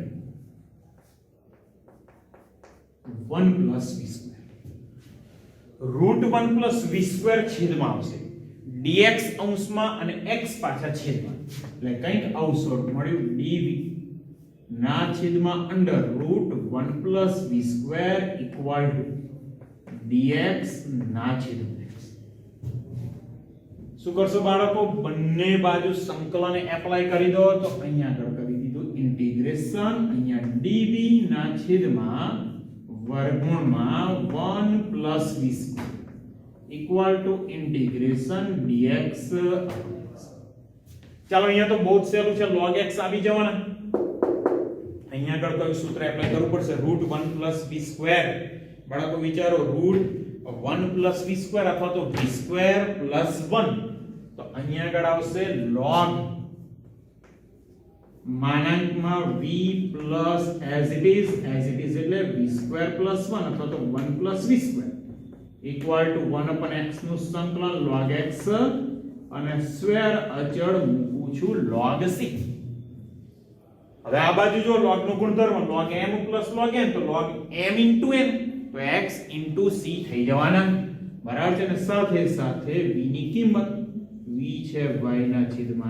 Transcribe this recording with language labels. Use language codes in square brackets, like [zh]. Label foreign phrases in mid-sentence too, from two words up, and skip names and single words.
[gu] રૂટ [en] 1 plus v square [gu] રૂટ [en] 1 plus v square [gu] છેદમાં આવશે dx અંશમાં અને x પાછા છેદમાં એટલે કંઈક આવું સ્વરૂપ મળ્યું dv ના છેદમાં [en] under root 1 plus v square equal to dx [gu] ના છેદમાં x શું કરશો બાળકો બંને બાજુ સંકલન એપ્લાય કરી દો તો અહીંયા આગળ કરી દીધું ઇન્ટિગ્રેશન અહીંયા dv ના છેદમાં વર્ગમૂળમાં [en] 1 plus v square equal to integration dx [gu] ચાલો અહીંયા તો બહુ સહેલું છે log x આવી જવાના અહીંયા આગળ કયું સૂત્ર એપ્લાય કરવું પડશે રૂટ [en] 1 plus v square [gu] બાળકો વિચારો રૂટ [en] 1 plus v square [gu] અથવા તો [en] v square plus 1 [gu] તો અહીંયા આગળ આવશે log માનાંકમાં [en] v plus as it is [gu] એટલે [en] v square plus 1 [gu] અથવા તો [en] 1 plus v square equal to 1 upon x [gu] નું સંકલન log x અને સ્ક્વેર અચળ મૂકું છું log c હવે આ બાજુ જો log નો ગુણધર્મ [en] log m plus log n [gu] તો [en] log m into n [gu] તો x [en] into c [gu] થઈ જવાના બરાબર છે ને સાથે સાથે v ની કિંમત v છે y ના છેદમાં